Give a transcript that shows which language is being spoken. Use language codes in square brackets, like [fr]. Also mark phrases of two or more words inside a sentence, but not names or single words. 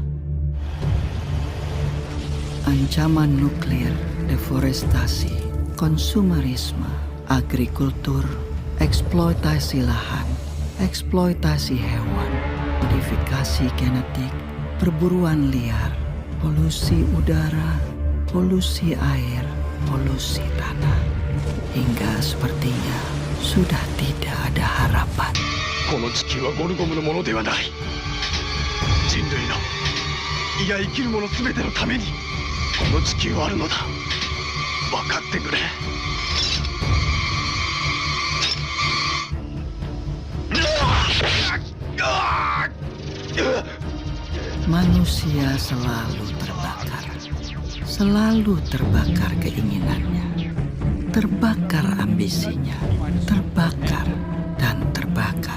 [id] Ancaman nuklir, deforestasi, konsumerisme, agrikultur, eksploitasi lahan, eksploitasi hewan, modifikasi genetik, perburuan liar, polusi udara, polusi air, polusi tanah. Hingga sepertinya sudah tidak ada harapan. [ja] この地球はゴルゴムのものではない。人類の、いや生きるものすべてのためにこの地球はあるのだ。分かってくれ。 [id] Manusia selalu terbakar keinginannya, terbakar ambisinya, terbakar dan terbakar.